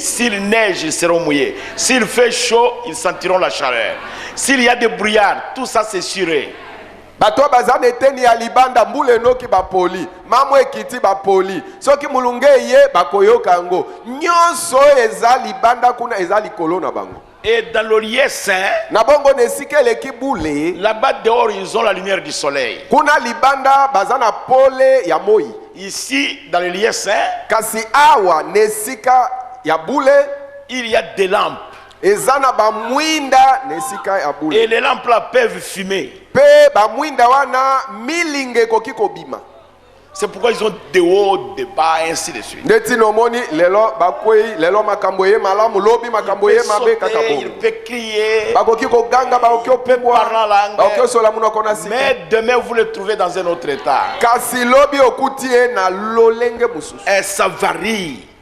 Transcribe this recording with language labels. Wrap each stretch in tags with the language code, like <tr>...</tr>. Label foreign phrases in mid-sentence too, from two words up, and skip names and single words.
<fr>S'il neige, ils seront mouillés. S'il fait chaud, ils sentiront la chaleur. S'il y a des brouillards, tout ça c'est suré.</fr> <ln>Bato bazana eteni ya libanda mbule noki bapoli mamu ekiti bapoli soki mulunge ye bakoyoka yango nyonso eza libanda kuna eza likolo na bango.</ln> <fr>Et dans le lieu saint, là-bas dehors, ils ont la lumière du soleil.</fr> <ln>Kuna libanda bazana pole ya moi.</ln> <fr>Ici, dans le lieu saint,</fr> <ln>kasi awa nesika ya bule,</ln> <fr>il y a des lampes.</fr> <ln>Ezana ba mwinda nesika ya bule.</ln> <fr>Et les lampes là peuvent fumer.</fr> <ln>Pe ba mwinda wana milinge kokiko bima.</ln> <fr>C'est pourquoi ils ont des hauts, des bas, et ainsi de suite. Il peut crier, il peut parler en langue, mais demain vous le trouvez dans un autre état. Et ça varie.</fr>